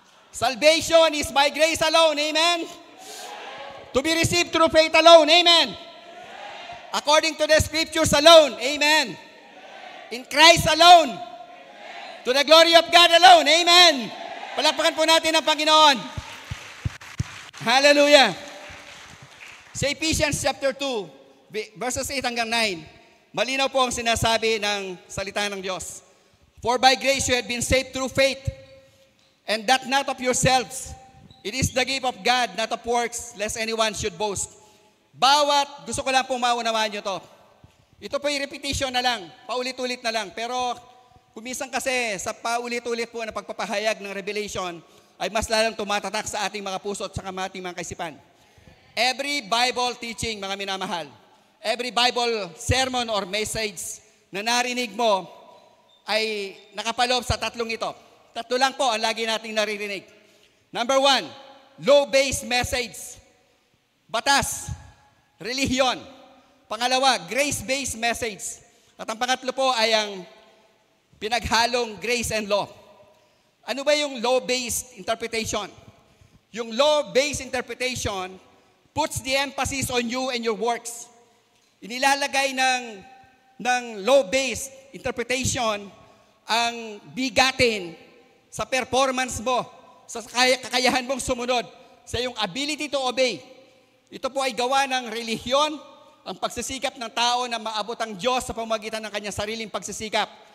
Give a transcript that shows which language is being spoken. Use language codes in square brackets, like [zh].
[en] Salvation is by grace alone. Amen? To be received through faith alone. Amen? According to the scriptures alone. Amen? In Christ alone. To the glory of God alone. Amen. [tl] Palakpakan po natin ang Panginoon. Hallelujah. Sa Ephesians chapter 2, verses 8 hanggang 9, malinaw po ang sinasabi ng salita ng Diyos. [en] For by grace you have been saved through faith, and that not of yourselves. It is the gift of God, not of works, lest anyone should boast. [tl] Gusto ko lang pong maunawaan nyo to. Ito po yung repetition na lang, paulit-ulit na lang. Pero kuminsan kasi sa paulit-ulit po na pagpapahayag ng revelation, ay mas lalang tumatatak sa ating mga puso at sa ating mga kaisipan. [en] Every Bible teaching, [tl] mga minamahal, [en] every Bible sermon or message [tl] na narinig mo ay nakapaloob sa tatlong ito. Tatlo lang po ang lagi nating naririnig. Number 1, law-based message. Batas, relihiyon. Pangalawa, grace-based message. At ang pangatlo po ay ang pinaghalong [en] grace and law. [tl] Ano ba yung law-based interpretation? [en] Yung law-based interpretation puts the emphasis on you and your works. [tl] Inilalagay ng law-based interpretation ang bigatin sa performance mo, sa kakayahan mong sumunod, sa iyong [en] ability to obey. [tl] Ito po ay gawa ng relihiyon, ang pagsisikap ng tao na maabot ang Diyos sa pamamagitan ng kanyang sariling pagsisikap.